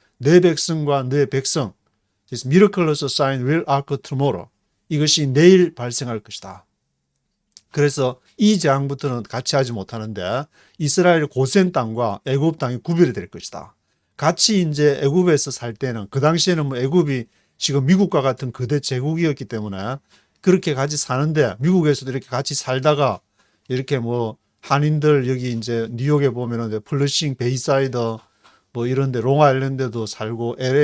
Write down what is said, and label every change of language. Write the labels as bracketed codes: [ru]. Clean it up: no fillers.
[ko] 내 백성과 내 백성. [en] This miraculous sign will occur tomorrow. [ko] 이것이 내일 발생할 것이다. 그래서 이 재앙부터는 같이 하지 못하는데 이스라엘 고센 땅과 애굽 땅이 구별이 될 것이다. 같이 이제 애굽에서 살 때는 그 당시에는 뭐 애굽이 지금 미국과 같은 거대 제국이었기 때문에 그렇게 같이 사는데 미국에서도 이렇게 같이 살다가 이렇게 뭐 한인들 여기 이제 뉴욕에 보면은 플러싱 베이사이드 뭐 이런데 롱아일랜드도 살고